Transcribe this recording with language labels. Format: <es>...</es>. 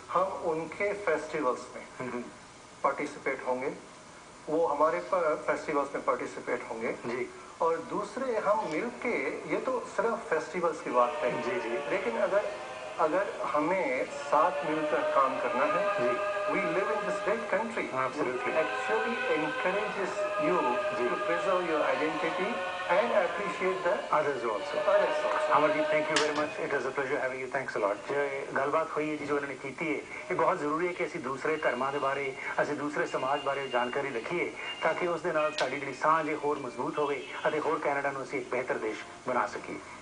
<hi>हम उनके फेस्टिवल्स में पार्टिसिपेट होंगे, वो हमारे फेस्टिवल्स में पार्टिसिपेट होंगे। जी और दूसरे हम मिलके, ये तो सिर्फ फेस्टिवल्स की बात है, जी जी लेकिन अगर हमें साथ मिलकर काम करना है, जी</hi> <en>we live in this great country, Absolutely. which actually encourages you</en> <hi>ji.</hi> <en>to preserve your identity and appreciate the others also others also.</en> <pa>Amarjit</pa> <en>Thank you very much it was a pleasure having you thanks a lot.</en> <pa>ਜੋ ਇਹ ਗੱਲਬਾਤ ਹੋਈ ਹੈ ਜੀ, ਜੋ ਇਹਨਾਂ ਨੇ ਕੀਤੀ ਹੈ, ਇਹ ਬਹੁਤ ਜ਼ਰੂਰੀ ਹੈ ਕਿ ਅਸੀਂ ਦੂਸਰੇ ਧਰਮਾਂ ਦੇ ਬਾਰੇ, ਅਸੀਂ ਦੂਸਰੇ ਸਮਾਜ ਬਾਰੇ ਜਾਣਕਾਰੀ ਰੱਖੀਏ, ਤਾਂ ਕਿ ਉਸ ਦੇ ਨਾਲ ਸਾਡੀ ਜਿਹੜੀ ਸਾਂਝ ਹੈ ਹੋਰ ਮਜ਼ਬੂਤ ਹੋਵੇ ਅਤੇ ਹੋਰ ਕੈਨੇਡਾ ਨੂੰ ਅਸੀਂ ਇੱਕ ਬਿਹਤਰ ਦੇਸ਼ ਬਣਾ ਸਕੀਏ।</pa>